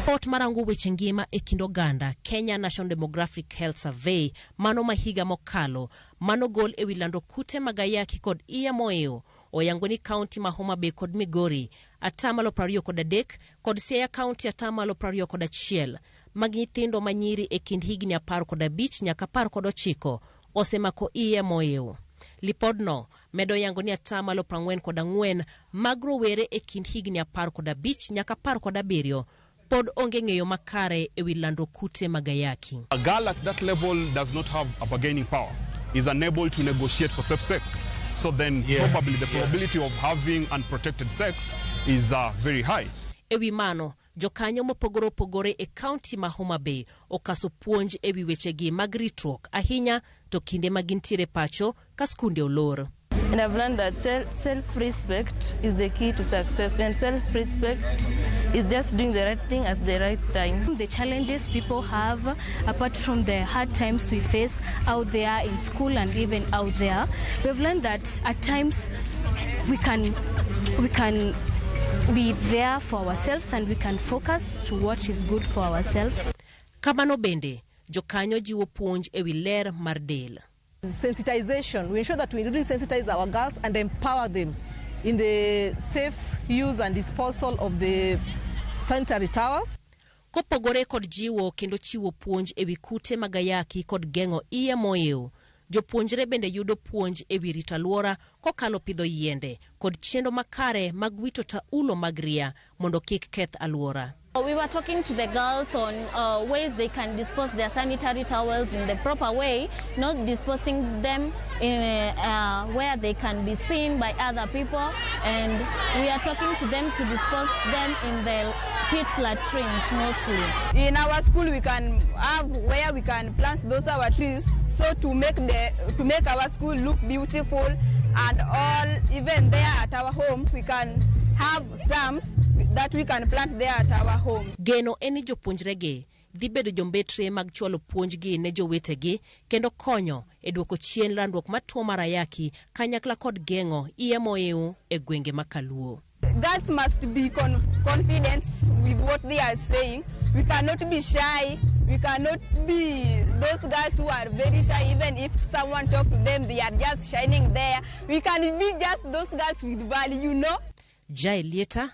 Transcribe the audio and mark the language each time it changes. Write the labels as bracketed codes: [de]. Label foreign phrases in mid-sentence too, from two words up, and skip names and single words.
[luo] Port marango weche ngima e kind oganda Kenya National Demographic Health Survey mano ma higa mokalo mano gol ewi landruok kute mag ayaki kod iye moiw oyango ni kaunti ma Homa Bay kod Migori atamalo 23 kod Siaya kaunti atamalo 21 mag nyithindo manyiri e kind higni 15 nyaka 19 osemako iye moiw. Lipodno medo yango ni atamalo 44 mag rowere e kind higni 15 nyaka 17 pod onge ng'eyo makare ewi landruok kute mag ayaki. [en] A girl at that level does not have a bargaining power, is unable to negotiate for safe sex. So then probably the probability of having unprotected sex is very high. [luo] Ewi mano, Jokanyo mopogore opogore e kaunti ma Homa Bay okaso puonj ewi wechegi mag ritruok ahinya to kinde ma gintiere pacho ka skunde olor. [en] And I've learned that self-respect is the key to success, and self-respect is just doing the right thing at the right time. The challenges people have, apart from the hard times we face out there in school and even out there, we've learned that at times we can be there for ourselves and we can focus to what is good for ourselves. [luo] Kamano bende, Jokanyo jiwo puonj ewi ler mar del. [en] Sensitization, we ensure that we really sensitize our girls and empower them in the safe use and disposal of the sanitary towels. [luo] Kopogore kod jiwo kendo chiwo puonj ewi kute mag ayaki kod geng'o iye moiw. Jopuonjre bende yudo puonj ewi rito alwora kokalo pidho yiende kod chenro makare mag wito taulo mag ria mondo kik keth alwora. [en] We were talking to the girls on ways they can dispose their sanitary towels in the proper way, not disposing them in where they can be seen by other people, and we are talking to them to dispose them in the pit latrines mostly. In our school we can have where we can plant those our trees, so to make our school look beautiful, and all even there at our home we can have stumps that we can plant there at our home. [luo] Geno eni jopuonjrege dhi bedo jombetre mag chwalo puonjgi ne jowetegi kendo konyo e duoko chien landruok matuo mar ayaki kanyakla kod geng'o iye moiw e gwenge makaluo. [en] Girls must be confident with what they are saying. We cannot be shy. We cannot be those guys who are very shy. Even if someone talk to them, they are just shining there. We can be just those guys with value, you know.